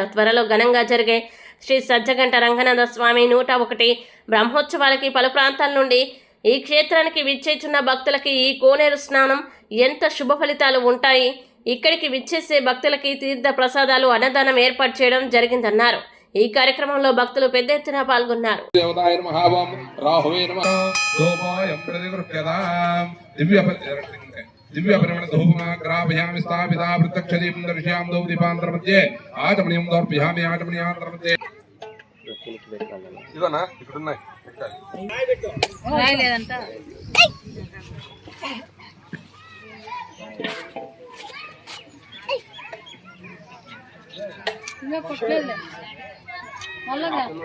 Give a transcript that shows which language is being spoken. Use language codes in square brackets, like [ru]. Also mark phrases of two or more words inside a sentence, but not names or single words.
[te] త్వరలో ఘనంగా జరిగే శ్రీ సజ్జకంఠ రంగనాథ స్వామి 101 బ్రహ్మోత్సవాలకి పలు ప్రాంతాల నుండి ఈ క్షేత్రానికి విచ్చేచున్న భక్తులకి ఈ కోనేరు స్నానం ఎంత శుభ ఫలితాలు ఉంటాయి. ఇక్కడికి విచ్చేసే భక్తులకి తీర్థ ప్రసాదాలు అన్నదానం ఏర్పాటు చేయడం జరిగిందన్నారు. ఈ కార్యక్రమంలో భక్తులు పెద్ద ఎత్తున పాల్గొన్నారు. [sa] दिव्य परिमल धूपमाग्राभयामि स्थापिता प्रत्यक्षदीपं दर्शयामि दौ दीपांतर मध्ये आचमनीयं दर्पयामि आचमनीयांतर मध्ये [te] ఇదనా ఇక్కడ ఉన్నాయి రాయలేదంట ఇంకా కొట్టలేదు మళ్ళగా